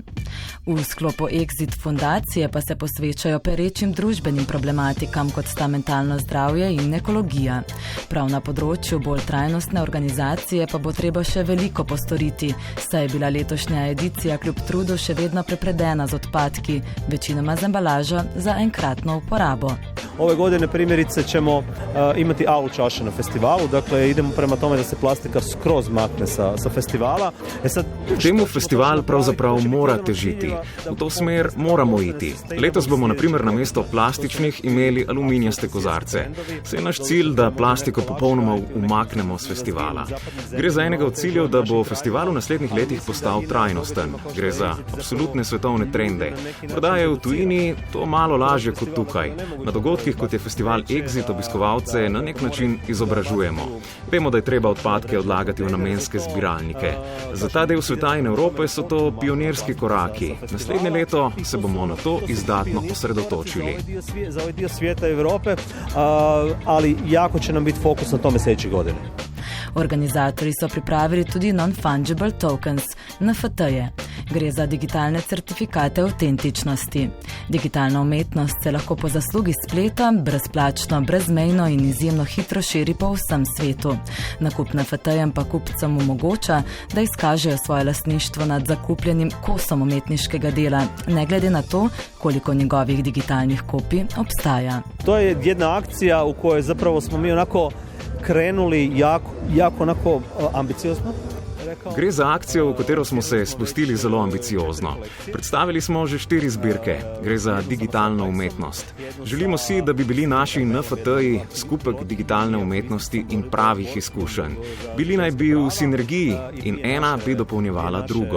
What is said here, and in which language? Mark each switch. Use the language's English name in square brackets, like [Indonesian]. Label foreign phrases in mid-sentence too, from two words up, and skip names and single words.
[Slovenian] V sklopu Exit fundacije pa se posvečajo perečim družbenim problematikam, kot sta mentalno zdravje in ekologija. Prav na področju bolj trajnostne organizacije pa bo treba še veliko postoriti, saj je bila letošnja edicija kljub trudu še vedno prepredena z odpadki, večinoma z embalažo za enkratno uporabo. [Croatian] Ove godine primjerice ćemo imati AU čaše na festivalu, dakle idemo prema tome da se plastika skroz makne sa festivala. [Slovenian] Temu festival pravzaprav mora težiti. V to smer moramo iti. Letos bomo na primer namesto plastičnih imeli aluminijaste kozarce. Saj je naš cilj, da plastiko popolnoma umaknemo s festivala. Gre za enega od ciljev, da bo festival v naslednjih letih postal trajnosten. Gre za absolutne svetovne trende. Morda je v tujini to malo lažje kot tukaj. Na dogodkih, kot je festival Exit, obiskovalce na nek način izobražujemo. Vemo, da je treba odpadke odlagati v namenske zbiralnike. Za ta del sveta in Evrope so to pionirski koraki. Naslednje leto se bomo na to izdatno osredotočili. [Croatian] Za ovaj dio svijeta Evrope, ali jako će nam biti fokus na tome sljedeće godine. [Slovenian] Organizatorji so pripravili tudi [English] non-fungible tokens, [Slovenian] NFT-je. Gre za digitalne certifikate avtentičnosti. Digitalna umetnost se lahko po zaslugi spleta brezplačno, brezmejno in izjemno hitro širi po vsem svetu. Nakup NFT-jem pa kupcem omogoča, da izkažejo svoje lastništvo nad zakupljenim kosom umetniškega dela, ne glede na to, koliko njegovih digitalnih kopij obstaja. [Croatian] To je jedna akcija u kojoj zapravo smo mi onako krenuli jako onako ambiciozno. [Slovenian] Gre za akcijo, v katero smo se spustili zelo ambiciozno. Predstavili smo že 4 zbirke. Gre za digitalno umetnost. Želimo si, da bi bili naši NFT-ji skupek digitalne umetnosti in pravih izkušenj. Bili naj bi v sinergiji in ena bi dopolnjevala drugo.